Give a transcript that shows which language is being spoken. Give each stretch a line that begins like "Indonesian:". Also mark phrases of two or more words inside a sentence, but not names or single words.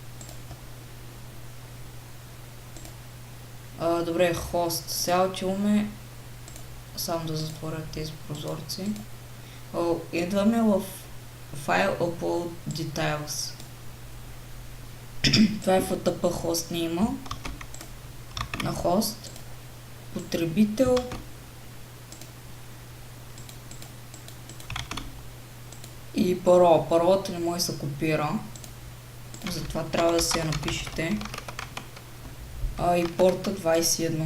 Bulgarian: Добре, хост. Сега отиваме, само да затворя тези прозорци. Идваме в
English: File Upload Details.
Bulgarian: Това е
English: FTP host name
Bulgarian: на хост, потребител, и парола. Паролата не може да се копира, затова трябва да си я напишете. И порта 21.